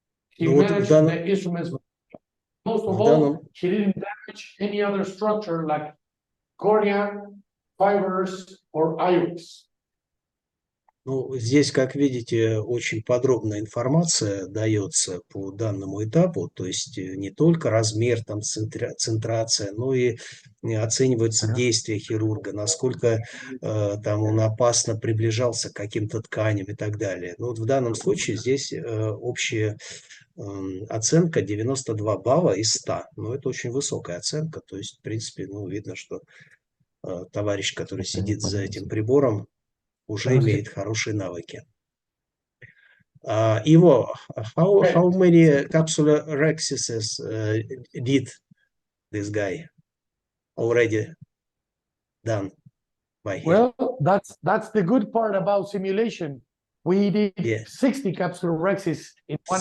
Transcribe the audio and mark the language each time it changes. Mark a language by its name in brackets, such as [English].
[English] He managed the instruments. Most of all, he didn't damage any other structure like cornea, fibers, or iris. [Russian] Ну, здесь, как видите, очень подробная информация дается по данному этапу, то есть не только размер, там, центрация, но и оцениваются действия хирурга, насколько там он опасно приближался к каким-то тканям и так далее. Ну, вот в данном случае здесь общая оценка 92 балла из 100. Ну, это очень высокая оценка, то есть, в принципе, ну, видно, что товарищ, который сидит за этим прибором, уже имеет хорошие навыки. [English] Ivo, how many capsulorhexis did this guy already done by him? Well, that's the good part about simulation. We did 60 capsulorhexis in one